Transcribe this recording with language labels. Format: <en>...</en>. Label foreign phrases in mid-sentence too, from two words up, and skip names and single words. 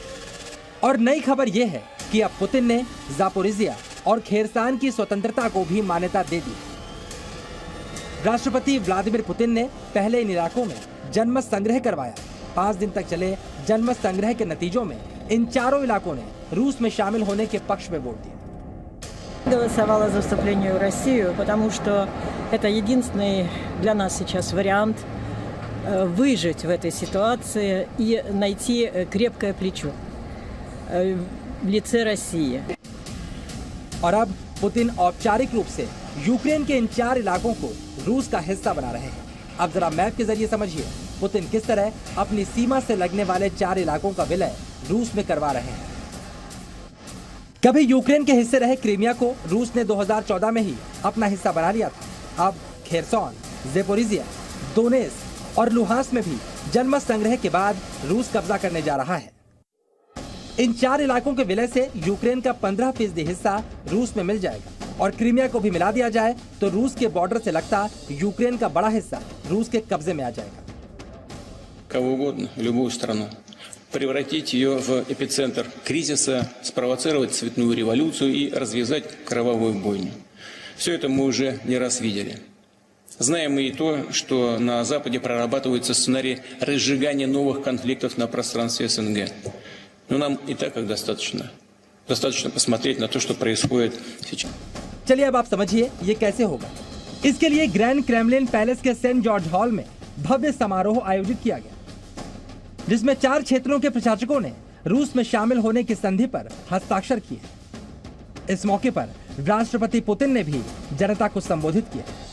<hi>और नई खबर यह है कि अब पुतिन ने ज़ापोरिज़िया और खेरसान की स्वतंत्रता को भी मान्यता दे दी। राष्ट्रपति व्लादिमीर पुतिन ने पहले इन इलाकों में जनमत संग्रह करवाया। 5 दिन तक चले जनमत संग्रह के नतीजों में इन 4 इलाकों ने रूस में शामिल होने के पक्ष में वोट दिया।</hi> <ru>Голосовала за вступление в Россию, потому что это единственный для нас сейчас вариант выжить в этой ситуации и найти крепкое плечо в лице России.</ru> <hi>और अब पुतिन औपचारिक रूप से यूक्रेन के इन 4 इलाकों को रूस का हिस्सा बना रहे हैं। अब जरा मैप के जरिए समझिए पुतिन किस तरह अपनी सीमा से लगने वाले 4 इलाकों का विलय रूस में करवा रहे हैं। कभी यूक्रेन के हिस्से रहे क्रीमिया को रूस ने 2014 में ही अपना हिस्सा बना लिया था। अब खेरसॉन, ज़ेपोरिज़िया, दोनेस्क और लुहांस्क में भी जनमत संग्रह के बाद रूस कब्जा करने जा रहा है। इन 4 इलाकों के विलय से यूक्रेन का 15% हिस्सा रूस में मिल जाएगा और क्रीमिया को भी मिला दिया जाए तो रूस के बॉर्डर से लगता यूक्रेन का बड़ा हिस्सा रूस के कब्जे में आ जाएगा।</hi> <ru>Кого угодно, любую страну, превратить ее в эпицентр кризиса, спровоцировать цветную революцию и развязать кровавую бойню. Все это мы уже не раз видели. Знаем мы и то, что на Западе прорабатывается сценарий разжигания новых конфликтов на пространстве СНГ. Но нам и так их достаточно. Достаточно посмотреть на то, что происходит сейчас.</ru> <hi>चलिए अब आप समझिए ये कैसे होगा। इसके लिए ग्रैंड क्रेमलिन पैलेस के सेंट जॉर्ज हॉल में भव्य समारोह आयोजित किया गया, जिसमें 4 क्षेत्रों के प्रशासकों ने रूस में शामिल होने की संधि पर हस्ताक्षर किए। इस मौके पर राष्ट्रपति पुतिन ने भी जनता को संबोधित किया।</hi>